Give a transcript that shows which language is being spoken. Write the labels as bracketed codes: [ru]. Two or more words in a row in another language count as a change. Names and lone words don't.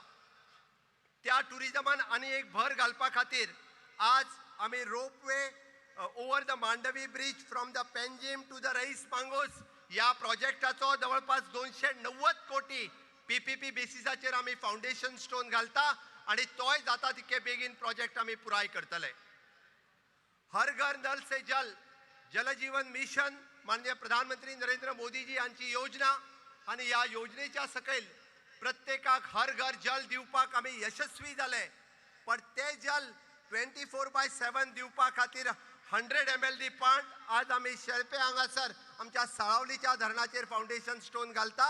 [kok] त्या टुरिजमान आनी एक भर घालपा खातीर आज आमी [en] ropeway over the Mandovi bridge from the Panjim to the Reis Magos [kok] या प्रोजेक्टाचो जवळपास 290 कोटी PPP बेसिसाचेर आमी [en] foundation stone [kok] घालता आणि तोय जाता तितके बेगीन प्रोजेक्ट आमी पुराय करतले. हर घर नल से जल जल जीवन मिशन माननीय प्रधानमंत्री नरेंद्र मोदीजी यांची योजना आणि या योजनेच्या सकयल प्रत्येकाक हर घर जल दिवपाक आमी यशस्वी जाले. पण ते जल 24/7 दिवपा खातीर 100 ml पण आज आमी शेळपे हांगासर आमच्या साळावलीच्या धरणाचेर [en] foundation stone [kok] घालता.